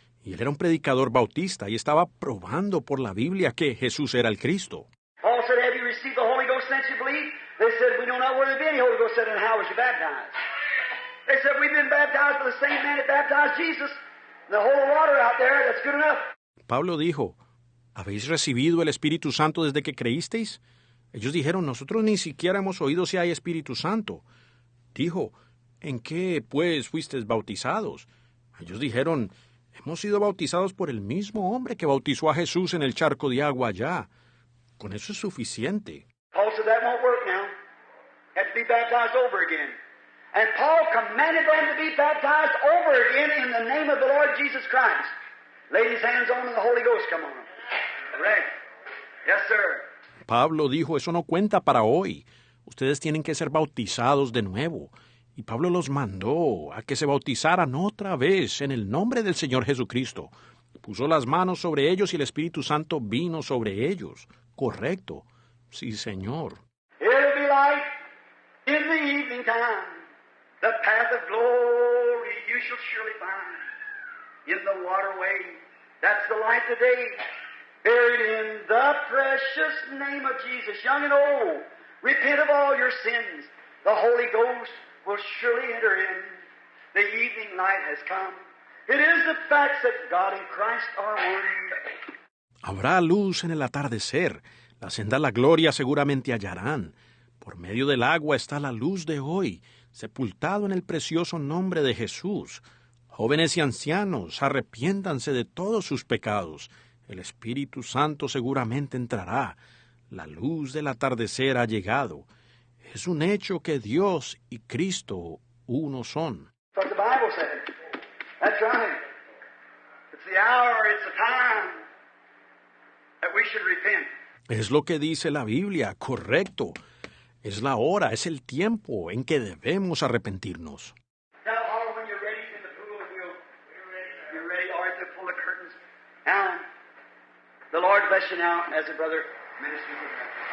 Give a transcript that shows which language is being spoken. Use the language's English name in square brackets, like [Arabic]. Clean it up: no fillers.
[Spanish] Y él era un predicador bautista y estaba probando por la Biblia que Jesús era el Cristo. [English] Paul said, have you received the Holy Ghost since you believed? They said, we don't know where there's any Holy Ghost. Said, and how was you baptized? They said, we've been baptized by the same man that baptized Jesus. The whole water out there, that's good enough. [Spanish] Pablo dijo, ¿habéis recibido el Espíritu Santo desde que creísteis? Ellos dijeron, nosotros ni siquiera hemos oído si hay Espíritu Santo. Dijo, ¿en qué, pues, fuisteis bautizados? Ellos dijeron, hemos sido bautizados por el mismo hombre que bautizó a Jesús en el charco de agua allá. Con eso es suficiente. [English] Paul said, that won't work now. Have to be baptized over again. And Paul commanded them to be baptized over again in the name of the Lord Jesus Christ. Laid his hands on them and the Holy Ghost come on them. Correct. Yes, sir. [Spanish] Pablo dijo, eso no cuenta para hoy. Ustedes tienen que ser bautizados de nuevo. Y Pablo los mandó a que se bautizaran otra vez en el nombre del Señor Jesucristo. Puso las manos sobre ellos y el Espíritu Santo vino sobre ellos. Correcto. Sí, Señor. [English] It'll be like in the evening time, the path of glory you shall surely find. In the waterway, that's the light today. Buried in the precious name of Jesus, young and old, repent of all your sins. The Holy Ghost will surely enter in. The evening light has come. It is the facts that God and Christ are one. [Spanish] Habrá luz en el atardecer. La senda a la gloria seguramente hallarán. Por medio del agua está la luz de hoy, sepultado en el precioso nombre de Jesús. Jóvenes y ancianos, arrepiéntanse de todos sus pecados. El Espíritu Santo seguramente entrará. La luz del atardecer ha llegado. Es un hecho que Dios y Cristo uno son. [English] That's what the Bible says. That's right. It's the hour, it's the time that we should repent. [Spanish] Es lo que dice la Biblia, correcto. Es la hora, es el tiempo en que debemos arrepentirnos. [English] Now, all when you're ready in the pool, you're ready. All right, to pull the curtains. Now, the Lord bless you now as a brother ministers with that.